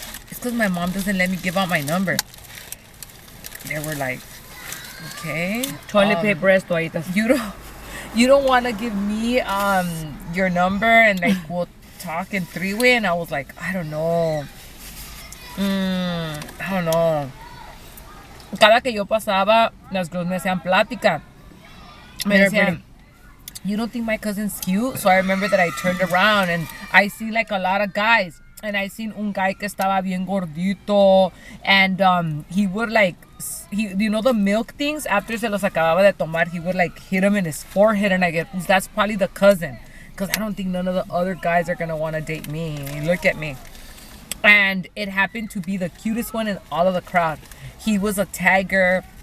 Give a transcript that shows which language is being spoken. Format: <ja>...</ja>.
<en>It's because my mom doesn't let me give out my number. They were like, okay.</en> <es>Toilet paper es toallitas.</es> <en>You don't want to give me your number and we'll talk in three-way? And I was like, I don't know. I don't know.</en> <es>Cada que yo pasaba, las girls me hacían plática. Me decían,</es> <en>you don't think my cousin's cute? So I remember that I turned around and I see a lot of guys. And I seen</en> <es>un guy que estaba bien gordito.</es> <en>And he would you know the milk things? After</en> <es>se los acababa de tomar,</es> <en>he would hit him in his forehead. And I get, that's probably the cousin. Because I don't think none of the other guys are going to want to date me. Look at me. And it happened to be the cutest one in all of the crowd. He was a tagger.</en>